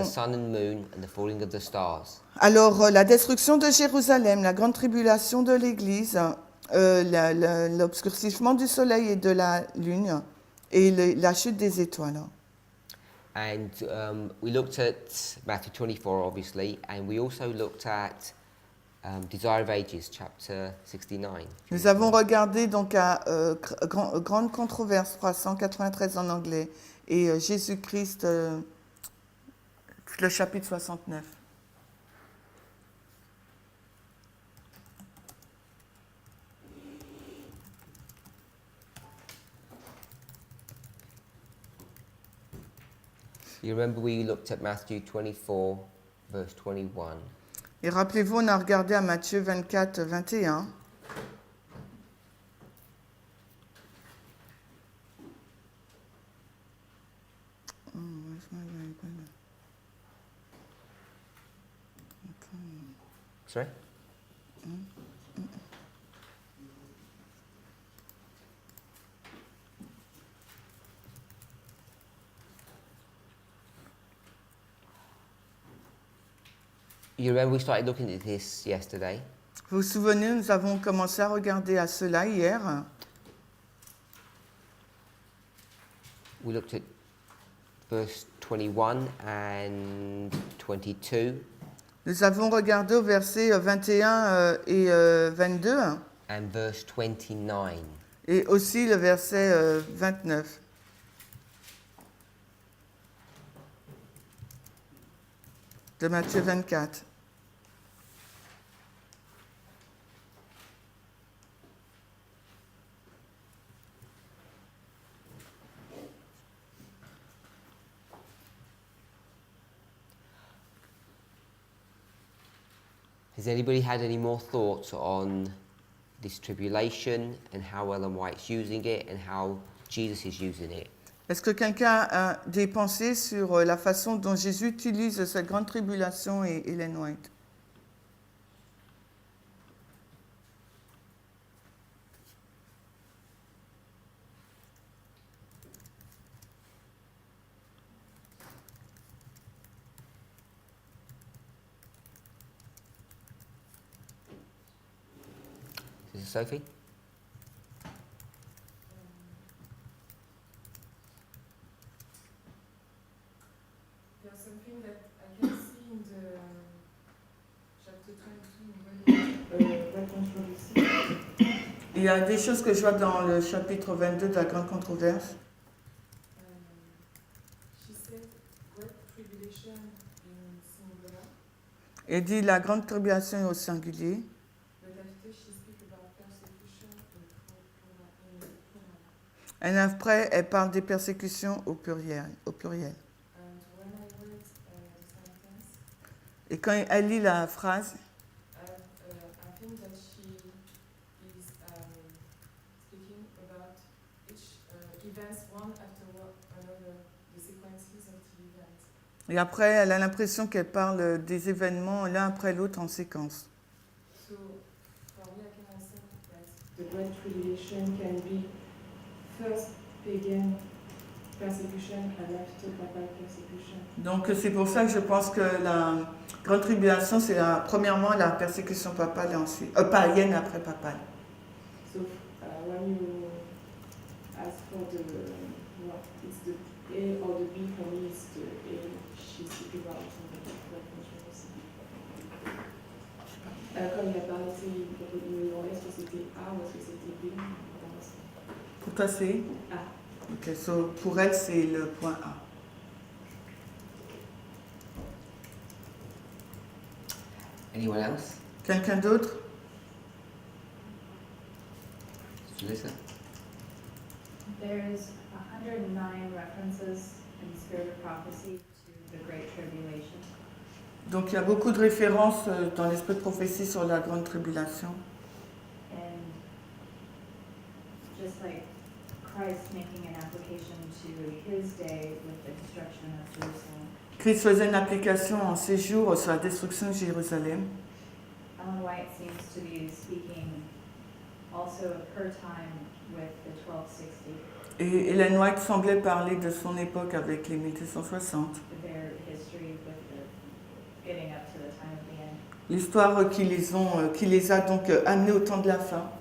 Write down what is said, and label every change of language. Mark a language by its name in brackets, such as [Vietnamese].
[English] of the sun and moon, and the falling of the stars. [French] Alors, la destruction de Jérusalem, la grande tribulation de l'Église, l'obscurcissement du soleil et de la lune, et la chute des étoiles. [English] And we looked at Matthew 24, obviously, and we also looked at Desire of Ages, chapter 69. [French] Nous avons regardé donc à Grande Controverse 393 en anglais et Jésus-Christ, le chapitre 69. [English] You remember we looked at Matthew 24, verse 21. [French] Et rappelez-vous, on a regardé à Matthieu 24, 21. [English] Sorry? You remember we started looking at this yesterday. [French] Vous vous souvenez, nous avons commencé à regarder à cela hier. [English] We looked at verse 21 and 22 [French] Nous avons regardé au verset 21 et 22 [English] and verse 29. [French] et aussi le verset 29 de Matthieu 24. [English] Has anybody had any more thoughts on this tribulation and how Ellen White's using it and how Jesus is using it? [French] Est-ce que quelqu'un a des pensées sur la façon dont Jésus utilise cette grande tribulation et Ellen White? [English] This is Sophie? There's something that I can see in the chapter 22 Great Controversy. [French] Il y a des choses que je vois dans le chapitre 22 de la grande controverse. [English] She said great tribulation in singular, [French] Elle dit la grande tribulation au singulier. [English] but after she speaks about persecution in plural. [French] Et après, elle parle des persécutions au pluriel. [English] And when I read the sentence, [French] Et quand elle lit la phrase, [English] I think that she is speaking about each events one after another, the sequences of the events. [French] Et après, elle a l'impression qu'elle parle des événements l'un après l'autre en séquence. [English] So, for me, I can answer that the Great Tribulation can be first pagan persecution and after papal persecution. [French] Donc c'est pour ça que je pense que la grande tribulation, c'est premièrement la persécution papale et ensuite païenne après papale. [English] So, when you ask for the what, it's the A or the B, for me it's the A. She's speaking about something like controversy. [French] Comme il a parlé, il me demandait est-ce que c'était A ou est-ce que c'était B. Pour toi, c'est A. Ok, so, pour elle, c'est le point A. [English] Anyone else? [French] Quelqu'un d'autre? [English] Lisa? There's 109 references in Spirit of Prophecy to the Great Tribulation. [French] Donc il y a beaucoup de références dans l'esprit de prophétie sur la grande tribulation. [English] And just like Christ making an application to his day with the destruction of Jerusalem, [French] Christ faisait une application en ces jours sur la destruction de Jérusalem. [English] Ellen White seems to be speaking also of her time with the 1260, [French] Et Ellen White semblait parler de son époque avec les 1260. [English] their history with the getting up to the time of the end. [French] L'histoire qui les a donc amenés au temps de la fin.